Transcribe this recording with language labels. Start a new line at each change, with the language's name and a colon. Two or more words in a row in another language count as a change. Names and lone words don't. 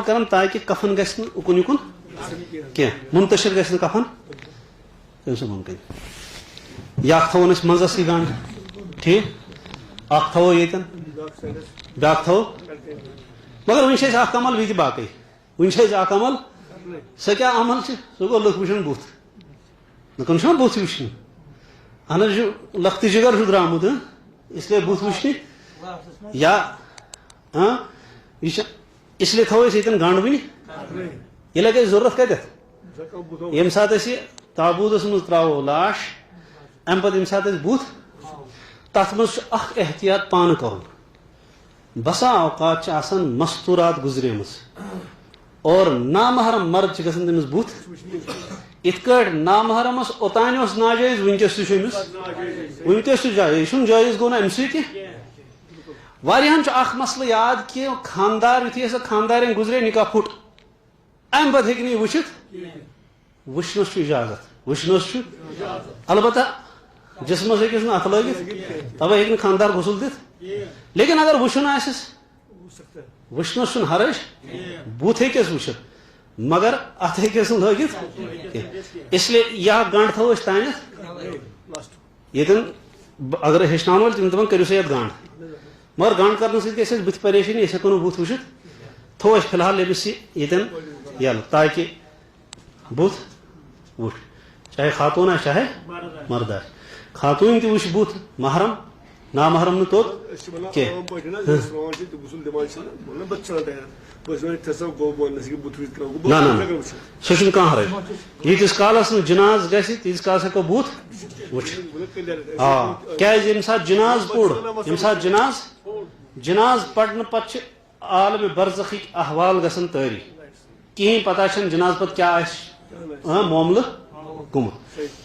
Kashmiri: کران تاکہِ کفن گژھِ نہٕ اُکُن یِکُن کینٛہہ مُنتشر گژھِ نہٕ کفن تٔمۍ سُنٛد بۄن کَنۍ یہِ اکھ تھاوون أسۍ منٛزس یہِ گنٛڈ ٹھیٖک اکھ تھاوو ییٚتٮ۪ن بیٛاکھ تھاوو مگر وٕنہِ چھِ اَسہِ اکھ عمل بیٚیہِ تہِ باقٕے وٕنہِ چھِ اَسہِ اکھ عمل سۄ کیٛاہ عمل چھِ سُہ گوٚو لُکھ وٕچھن بُتھ لُکن چھُنہ بُتھ وٕچھنہِ اہن حظ یہِ چھُ لختہٕ جگر چھُ درٛامُت
Urdu: اس لیے
Kashmiri: بُتھ وٕچھنہِ یا یہِ چھِ
Urdu: اس لیے
Kashmiri: تھاوو أسۍ ییٚتٮ۪ن گنٛڈ وٕنہِ یہِ لگہِ اَسہِ ضوٚرتھ کتٮ۪تھ ییٚمہِ ساتہٕ أسۍ یہِ تابوٗدس منٛز ترٛاوو لاش اَمہِ پتہٕ ییٚمہِ ساتہٕ أسۍ بُتھ تتھ منٛز چھُ اکھ احتِیاط پانہٕ کرُن بسا اوقات چھِ آسان مستوٗرات گُزریمٕژ اور نامحرم مرد چھِ گژھان تٔمِس بُتھ ات کٹ نامحرمس اوتان ناجائز ونکس تمس ونکس جائز یہ جائز گو نا ام سی واریاہن اخ مسئلہ یاد کہ خاندار یتھے سا خاندارن گزرے نکاح پھٹ ام پتہ ہیکہ نہ وچھت وچھنس اجازت وچھنس البتہ جسمس ہیکس نا اتھ لگت تبہ ہیکہ خاندار غسل دت لیکن اگر وچھن آسس وچھنس چھن حرج بت ہیکس وچھت مگر اتھ ہیکس لگت
Urdu: اس لیے
Kashmiri: یا گنڈ تھو اس تانیتھ یتن اگر ہیچنان ول تم کرو سا یت گنڈ مگر گنڈ کرنے سی گھس بت پریشانی اس ہیکو بت وچھت تھو اس فی الحال یمس یتن یل تاکہ بت وچھ چاہے خاتون آسہِ چاہے مرد آسہِ خاتون تہ وچھ بت محرم نامحرم نہ توت کی نہ سہ چھُنہٕ کانٛہہ حرج ییٖتِس کالس نہٕ جناز گژھِ تیٖتِس کالس ہیٚکو بت وٕچھِتھ آ کیازِ ییٚمہِ ساتہٕ جناز پوٚر ییٚمہِ ساتہٕ جناز پرنہٕ پتہٕ چھِ عالمِ برزخٕکۍ احوال گژھان تٲری کہین پتہ چھنہٕ جناز پتہٕ کیاہ آسہِ معاملہٕ گوٚمُت